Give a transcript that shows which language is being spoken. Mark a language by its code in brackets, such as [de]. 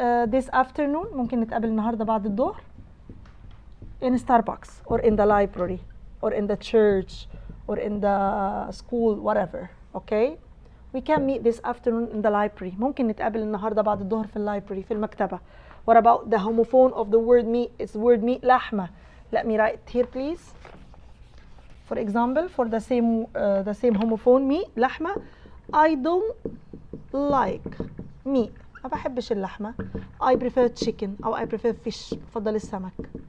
[en] this afternoon [ar] ممكن نتقابل النهارده بعد الظهر [en] in Starbucks or in the library or in the church or in the school whatever. Okay, we can meet this afternoon in the library. [ar] ممكن نتقابل النهارده بعد الظهر في اللايبرري في المكتبة. [en] What about the homophone of the word meat? It's word meat لحمة. Let me write here please. For example, for the same homophone meat لحمة. I don't like meat. [ar] ما بحبش اللحمة. [en] I prefer chicken أو I prefer fish. [ar] بفضل السمك.